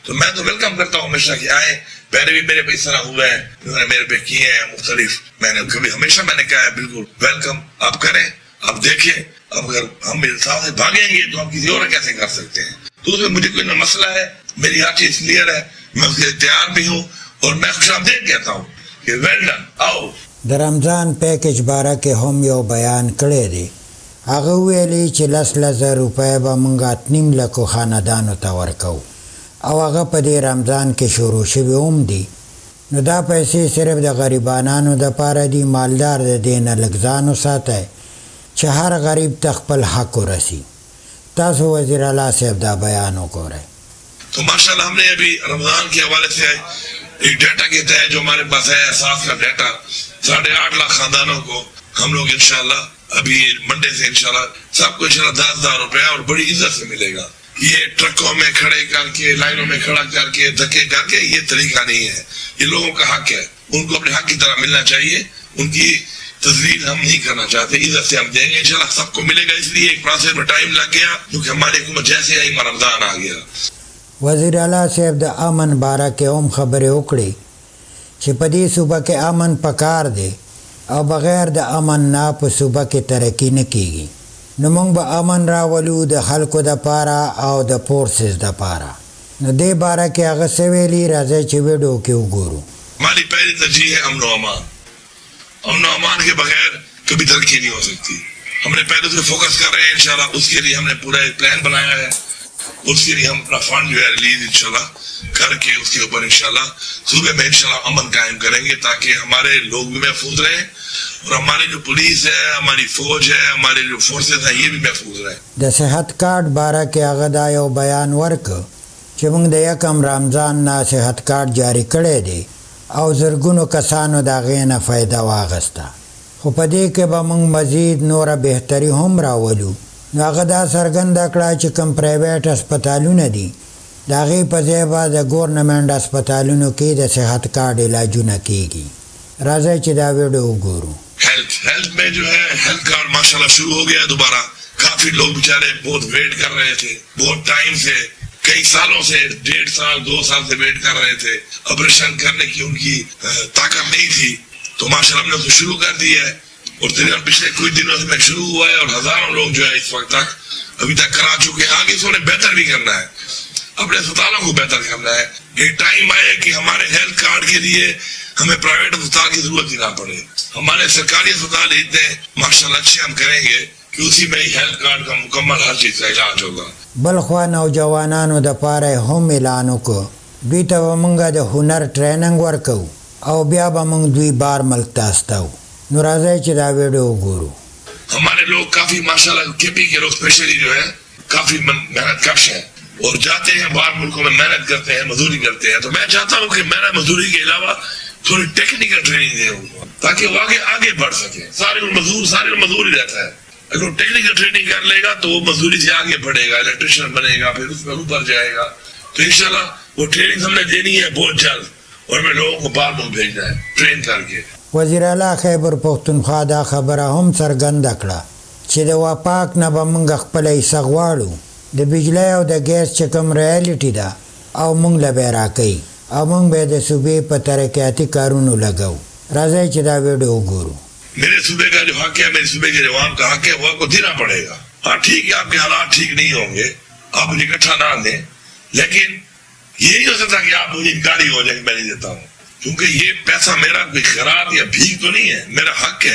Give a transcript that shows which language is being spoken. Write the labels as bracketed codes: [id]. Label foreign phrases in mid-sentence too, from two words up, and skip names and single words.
[ur] تو میں تو ویلکم کرتا ہوں ہمیشہ کہ آئیں. پہلے بھی میرے پہ اس طرح ہوئے ہیں، انہوں نے میرے پہ کیے ہیں مختلف. میں نے کبھی ہمیشہ میں نے کہا ہے بالکل ویلکم، آپ کریں، آپ دیکھیں. اب اگر ہم انصاف سے بھاگیں گے تو ہم کسی اور کیسے کر سکتے ہیں؟ تو اس میں مجھے کوئی نہ مسئلہ ہے، میری ہر چیز کلیئر ہے، میں اس کے تیار بھی ہوں اور میں خوش آمدید کہتا ہوں کہ [en] well done [ur] آؤ. [ps] د رمضان پیکج باره کې هم یو بیان کړی دی. هغه ویلي چې 10,000 روپۍ به موږ 8.5 لکو خاندانو ته ورکوو او هغه په دې رمضان کې شروع شوي هم دي. نو دا پیسې صرف د غریبانانو دپاره دي. مالدار د دې نه لږ ځان وساتئ چې هر غریب ته خپل حق ورسي. تاسو وزیر اعلی صاحب دا بیان وګورئ. [ur] تو [ar] ماشاء اللہ [ur] ہم نے ابھی رمضان کے حوالے سے ایک ڈیٹا کہتا ہے جو ہمارے پاس ہے احساس کا ڈیٹا 8.5 لاکھ خاندانوں کو ہم لوگ [ar] انشاءاللہ [ur] ابھی منڈے سے [ar] انشاءاللہ [ur] سب کو [ar] انشاءاللہ [ur] 10,000 روپیہ اور بڑی عزت سے ملے گا. یہ ٹرکوں میں کھڑے کر کے لائنوں میں کھڑا کر کے دھکے کر کے یہ طریقہ نہیں ہے. یہ لوگوں کا حق ہے، ان کو اپنے حق کی طرح ملنا چاہیے. ان کی تزلیل ہم نہیں کرنا چاہتے، عزت سے ہم دیں گے [ar] انشاءاللہ [ur] سب کو ملے گا. اس لیے ایک پروسیس میں ٹائم لگ گیا کیونکہ ہماری حکومت جیسے آئی رمضان آ گیا. [ps] وزیر اعلی صاحب د امن باره کې هم خبرې وکړي چې په دې صوبه کې امن پکار دی او بغیر د امن نه په صوبه کې ترقي نه کیږي. نو موږ به امن راولو د خلکو دپاره او د فورسز دپاره. نو دې باره کې هغه څه ویلي، راځئ چې ویډیو کې وګورو. [ur] ہماری پہلی ترجیح ہے امن و امان. امن و امان کے بغیر کبھی ترقی نہیں ہو سکتی. ہم نے پہلے سے فوکس کر رہے ہیں [ar] انشاءاللہ. [ur] اس کے لیے ہم نے پورا ایک پلان بنایا ہے. اس کے لیے ہم اپنا فنڈ جو ہے ریلیز [ar] انشاءاللہ [ur] کر کے اس کے اوپر [ar] انشاءاللہ [ur] صوبے میں [ar] انشاءاللہ [ur] امن قائم کریں گے تاکہ ہمارے لوگ بھی محفوظ رہیں اور ہماری جو پولیس ہے، ہماری فوج ہے، ہمارے جو فورسز ہیں یہ بھی محفوظ رہیں. [ps] د صحت کارډ باره کې هغه دا یو بیان ورکړ چې موږ د 1 رمضان نه صحت کارډ جاري کړی دی او زرګونو کسانو د هغې نه فایده واخیسته. خو په دې کې به موږ مزید نوره بهتري هم راولو. نو هغه دا څرګنده کړه چې کوم پرایویټ هسپتالونه دي د هغې په ځای به د ګورنمنټ هسپتالونو کې د صحت کارډ علاجونه کیږي. راځئ چې دا ویډیو وګورو. [ur] ہیلتھ میں جو ہے [en] health card [ar] ماشاءاللہ [ur] شروع ہو گیا دوبارہ. کافی لوگ بیچارے بہت ویٹ کر رہے تھے، بہت ٹائم سے، کئی سالوں سے، 1.5 سال 2 سال سے ویٹ کر رہے تھے. آپریشن کرنے کی ان کی طاقت نہیں تھی تو [ar] ماشاءاللہ [ur] ہم نے اسے شروع کر دی ہے. اور تقریباً پچھلے کچھ دنوں سے میں شروع ہوا ہے اور ہزاروں لوگ جو ہے اس وقت تک ابھی تک کرا چکے ہیں. آگے سے انہیں بہتر بھی کرنا ہے، اپنے اسپتالوں کو بہتر کرنا ہے. ایک ٹائم آئے کہ ہمارے [en] health card [ur] کے لیے ہمیں پرائیویٹ اسپتال کی ضرورت ہی نہ پڑے. ہمارے سرکاری اسپتال اتنے [ar] ماشاءاللہ [ur] اچھے ہم کریں گے کہ اسی میں [en] health card [ur] کا مکمل ہر چیز کا علاج ہوگا. [ps] بل خوا نوجوانانو دپاره هم اعلان وکړو دوی ته به موږ د هنر ټریننګ ورکوو او بیا به موږ دوی بار ملک ته استوو. نو راځئ چې دا ویډیو وګورو. [ur] ہمارے لوگ کافی [ar] ماشاءاللہ [ur] کے پی کے لوگ اسپیشلی جو ہے کافی محنت کش ہیں اور جاتے ہیں باہر ملکوں میں محنت کرتے ہیں، مزدوری کرتے ہیں. تو میں چاہتا ہوں کہ محنت مزدوری کے علاوہ تھوڑی [en] technical training [ur] دیں ان کو تاکہ وہ آگے بڑھ سکیں. سارے مزدور ہی رہتا ہے. اگر وہ [en] technical training [ur] کر لے گا تو وہ مزدوری سے آگے بڑھے گا، الیکٹریشین بنے گا، پھر اس میں اوپر جائے گا. تو [ar] انشاءاللہ [ur] وہ ٹریننگ ہم نے دینی ہے بہت جلد اور میں لوگوں کو باہر ملک بھیجنا ہے ٹرین کر کے. [ps] وزیر اعلی خیبرپختونخوا دا خبره هم څرګنده کړه چې د واپاک نه به موږ خپله حصه غواړو د بجلی او د ګیس چې کوم ریالټي ده او موږ له به یې راکوي او موږ به د صوبې په ترقیاتي کارونو لګو. راځئ چې دا ویډیو وګورو. [ur] میرے صوبے کا جو حق ہے، میرے صوبے کے عوام کا حق ہے، وہ آپ کو دینا پڑے گا. ہاں ٹھیک ہے، آپ کے حالات ٹھیک نہیں ہوں گے، آپ مجھے اکٹھا نہ دیں، لیکن یہ نہیں ہو سکتا کہ آپ مجھے انکاری ہو جائے کہ میں نہیں دیتا ہوں، کیونکہ یہ پیسہ میرا کوئی خیرات یا بھیک تو نہیں ہے، میرا حق ہے.